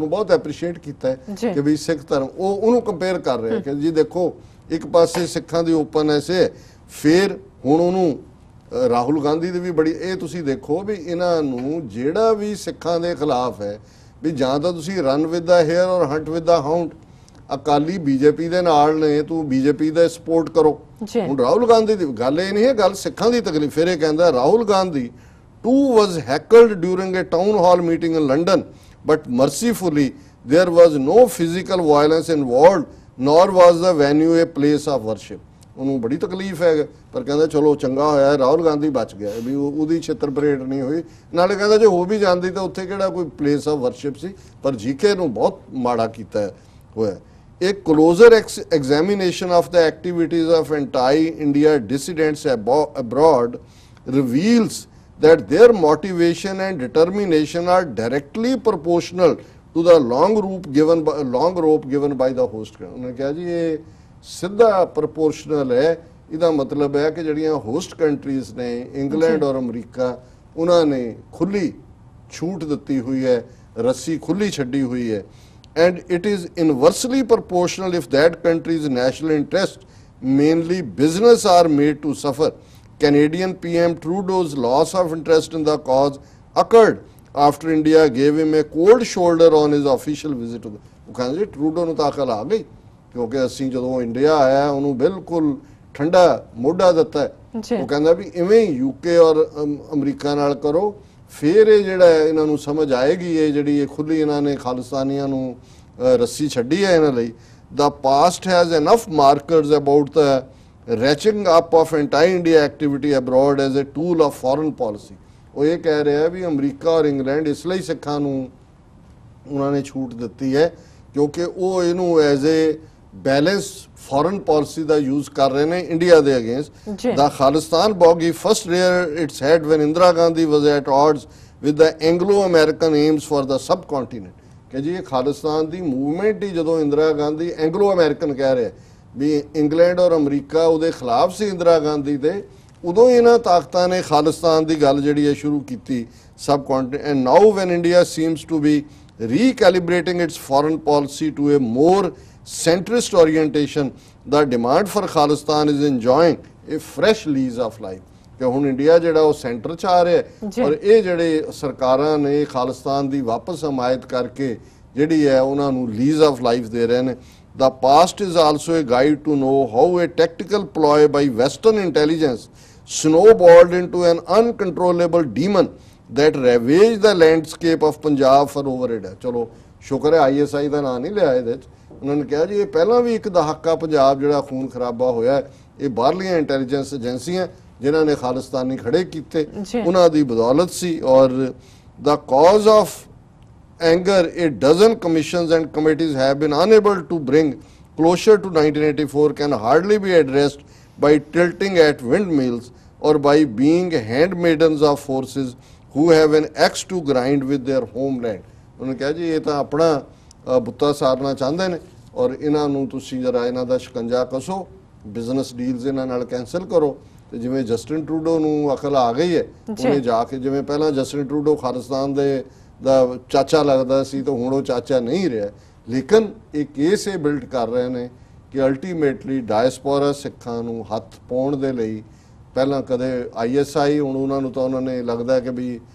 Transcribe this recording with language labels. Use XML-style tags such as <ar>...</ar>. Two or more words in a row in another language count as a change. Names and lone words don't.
<pa>ਉਹਨੂੰ ਬਹੁਤ ਐਪਰੀਸ਼ੀਏਟ ਕੀਤਾ ਹੈ ਕਿ ਵੀ ਸਿੱਖ ਧਰਮ, ਉਹਨੂੰ ਕੰਪੇਅਰ ਕਰ ਰਿਹਾ ਕਿ ਜੀ ਦੇਖੋ ਇੱਕ ਪਾਸੇ ਸਿੱਖਾਂ ਦੀ ਓਪਨਨੈਸ ਹੈ, ਫਿਰ ਹੁਣ ਉਹਨੂੰ ਰਾਹੁਲ ਗਾਂਧੀ ਦੀ ਵੀ ਬੜੀ, ਇਹ ਤੁਸੀਂ ਦੇਖੋ ਵੀ ਇਹਨਾਂ ਨੂੰ ਜਿਹੜਾ ਵੀ ਸਿੱਖਾਂ ਦੇ ਖਿਲਾਫ ਹੈ ਵੀ ਜਾਂ ਤਾਂ ਤੁਸੀਂ</pa> <en>run with the hare or hunt with the hound,</en> <pa>ਅਕਾਲੀ ਬੀਜੇਪੀ ਦੇ ਨਾਲ ਨੇ, ਤੂੰ ਬੀਜੇਪੀ ਦਾ ਸਪੋਰਟ ਕਰੋ। ਹੁਣ ਰਾਹੁਲ ਗਾਂਧੀ ਦੀ ਗੱਲ ਇਹ ਨਹੀਂ ਹੈ, ਗੱਲ ਸਿੱਖਾਂ ਦੀ ਤਕਲੀਫ। ਫਿਰ ਇਹ ਕਹਿੰਦਾ ਰਾਹੁਲ ਗਾਂਧੀ</pa> <en>too was heckled during a town hall meeting in London, but mercifully there was no physical violence involved, nor was the venue a place of worship.</en> <pa>ਉਹਨੂੰ ਬੜੀ ਤਕਲੀਫ ਹੈ, ਪਰ ਕਹਿੰਦਾ ਚਲੋ ਚੰਗਾ ਹੋਇਆ ਰਾਹੁਲ ਗਾਂਧੀ ਬਚ ਗਿਆ ਵੀ ਉਹਦੀ ਛਿੱਤਰ ਪਰੇਡ ਨਹੀਂ ਹੋਈ। ਨਾਲੇ ਕਹਿੰਦਾ ਜੇ ਹੋ ਵੀ ਜਾਂਦੀ ਤਾਂ ਉੱਥੇ ਕਿਹੜਾ ਕੋਈ</pa> <en>place of worship</en> <pa>ਸੀ, ਪਰ ਜੀਕੇ ਨੂੰ ਬਹੁਤ ਮਾੜਾ ਕੀਤਾ ਹੋਇਆ।</pa> <en>A closer examination of the activities of anti-India dissidents abroad reveals that their motivation and determination are directly proportional to the long rope given by the host country.</en> <hi>उन्होंने कहा जी ये सीधा proportional है, इदा मतलब है कि जड़ियां</hi> <en>host countries</en> <hi>ने इंग्लैंड और अमरीका उन्होंने खुली छूट दी हुई है, रस्सी खुली छड़ी हुई है,</hi> <en>and it is inversely proportional if that country's national interest, mainly business, are made to suffer. Canadian PM Trudeau's loss of interest in the cause occurred after India gave him a cold shoulder on his official visit to the,</en> <pa>ਉਹ ਕਹਿੰਦੇ ਟਰੂਡੋ ਨੂੰ ਤਾਂ ਅਕਲ ਆ ਗਈ ਕਿਉਂਕਿ ਅਸੀਂ ਜਦੋਂ ਇੰਡੀਆ ਆਇਆ ਉਹਨੂੰ ਬਿਲਕੁਲ ਠੰਡਾ ਮੋਢਾ ਦਿੱਤਾ ਹੈ। ਉਹ ਕਹਿੰਦਾ ਵੀ ਇਵੇਂ ਹੀ ਯੂਕੇ ਔਰ ਅਮਰੀਕਾ ਨਾਲ ਕਰੋ, ਫਿਰ ਇਹ ਜਿਹੜਾ ਇਹਨਾਂ ਨੂੰ ਸਮਝ ਆਏਗੀ, ਇਹ ਜਿਹੜੀ ਇਹ ਖੁੱਲੀ ਇਹਨਾਂ ਨੇ ਖਾਲਿਸਤਾਨੀਆਂ ਨੂੰ ਰੱਸੀ ਛੱਡੀ ਹੈ ਇਹਨਾਂ ਲਈ।</pa> <en>The past has enough markers about the ratcheting up of anti-India activity abroad as a tool of foreign policy.</en> <pa>ਉਹ ਇਹ ਕਹਿ ਰਿਹਾ ਵੀ ਅਮਰੀਕਾ ਔਰ ਇੰਗਲੈਂਡ ਇਸ ਲਈ ਸਿੱਖਾਂ ਨੂੰ ਉਹਨਾਂ ਨੇ ਛੂਟ ਦਿੱਤੀ ਹੈ ਕਿਉਂਕਿ ਉਹ ਇਹਨੂੰ</pa> <en>as a balance foreign policy</en> <pa>ਦਾ ਯੂਜ਼ ਕਰ ਰਹੇ ਨੇ ਇੰਡੀਆ ਦੇ ਅਗੇਂਸਟ।</pa> <en>the Khalistan bogey first reared its head when Indira Gandhi was at odds with the Anglo American aims for the subcontinent.</en> <pa>ਕਿ ਜੀ ਇਹ ਖਾਲਿਸਤਾਨ ਦੀ ਮੂਵਮੈਂਟ ਹੀ ਜਦੋਂ ਇੰਦਰਾ ਗਾਂਧੀ ਐਂਗਲੋ ਅਮਰੀਕਨ ਕਹਿ ਰਿਹਾ ਵੀ ਇੰਗਲੈਂਡ ਔਰ ਅਮਰੀਕਾ ਉਹਦੇ ਖਿਲਾਫ ਸੀ ਇੰਦਰਾ ਗਾਂਧੀ ਦੇ, ਉਦੋਂ ਇਹਨਾਂ ਤਾਕਤਾਂ ਨੇ ਖਾਲਿਸਤਾਨ ਦੀ ਗੱਲ ਜਿਹੜੀ ਹੈ ਸ਼ੁਰੂ ਕੀਤੀ ਸਬ ਕੌਂਟੀਨੈਂਟ।</pa> <en>and now when India seems to be recalibrating its foreign policy to a more centrist orientation, the demand for Khalistan is enjoying a fresh lease of life.</en> <pa>ਕਿ ਹੁਣ ਇੰਡੀਆ ਜਿਹੜਾ ਉਹ ਸੈਂਟਰ 'ਚ ਆ ਰਿਹਾ ਔਰ ਇਹ ਜਿਹੜੇ ਸਰਕਾਰਾਂ ਨੇ ਖਾਲਿਸਤਾਨ ਦੀ ਵਾਪਸ ਹਮਾਇਤ ਕਰਕੇ ਜਿਹੜੀ ਹੈ ਉਹਨਾਂ ਨੂੰ</pa> <en>lease of life</en> <pa>ਦੇ ਰਹੇ ਨੇ।</pa> <en>The past is also a guide to know how a tactical ploy by Western intelligence snowballed into an uncontrollable demon that ravaged the landscape of Punjab for over a decade.</en> <pa>ਚਲੋ ਸ਼ੁਕਰ ਹੈ ISI ਦਾ ਨਾਂ ਨਹੀਂ ਲਿਆ ਇਹਦੇ 'ਚ। ਉਹਨਾਂ ਨੇ ਕਿਹਾ ਜੀ ਇਹ ਪਹਿਲਾਂ ਵੀ ਇੱਕ ਦਹਾਕਾ ਪੰਜਾਬ ਜਿਹੜਾ ਖੂਨ ਖਰਾਬਾ ਹੋਇਆ ਇਹ ਬਾਹਰਲੀਆਂ ਇੰਟੈਲੀਜੈਂਸ ਏਜੰਸੀਆਂ ਜਿਨ੍ਹਾਂ ਨੇ ਖਾਲਿਸਤਾਨੀ ਖੜੇ ਕੀਤੇ ਉਹਨਾਂ ਦੀ ਬਦੌਲਤ ਸੀ।</pa> <en>ਔਰ the cause of anger, a dozen commissions and committees have been unable to bring closure to 1984 can hardly be addressed by tilting at windmills or by being handmaidens of forces who have an axe to grind with their homeland.</en> <pa>ਉਹਨੇ ਕਿਹਾ ਜੀ ਇਹ ਤਾਂ ਆਪਣਾ ਬੁੱਤਾ ਸਾਰਨਾ ਚਾਹੁੰਦੇ ਨੇ ਔਰ ਇਹਨਾਂ ਨੂੰ ਤੁਸੀਂ ਜਰਾ ਇਹਨਾਂ ਦਾ ਸ਼ਿਕੰਜਾ ਕਸੋ,</pa> <en>business deals</en> <pa>ਇਹਨਾਂ ਨਾਲ ਕੈਂਸਲ ਕਰੋ। ਤੇ ਜਿਵੇਂ ਜਸਟਿਨ ਟਰੂਡੋ ਨੂੰ ਅਕਲ ਆ ਗਈ ਹੈ ਉਹਨੇ ਜਾ ਕੇ, ਜਿਵੇਂ ਪਹਿਲਾਂ ਜਸਟਿਨ ਟਰੂਡੋ ਖਾਲਿਸਤਾਨ ਦੇ ਦਾ ਚਾਚਾ ਲੱਗਦਾ ਸੀ ਤਾਂ ਹੁਣ ਉਹ ਚਾਚਾ ਨਹੀਂ ਰਿਹਾ, ਲੇਕਿਨ ਇਹ ਕੇਸ ਇਹ ਬਿਲਡ ਕਰ ਰਹੇ ਨੇ ਕਿ ਅਲਟੀਮੇਟਲੀ ਡਾਇਸਪੋਰਾ ਸਿੱਖਾਂ ਨੂੰ ਹੱਥ ਪਾਉਣ ਦੇ ਲਈ ਪਹਿਲਾਂ ਕਦੇ ISI, ਹੁਣ ਉਹਨਾਂ ਨੂੰ ਤਾਂ ਉਹਨਾਂ ਨੇ ਲੱਗਦਾ ਕਿ ਵੀ</pa>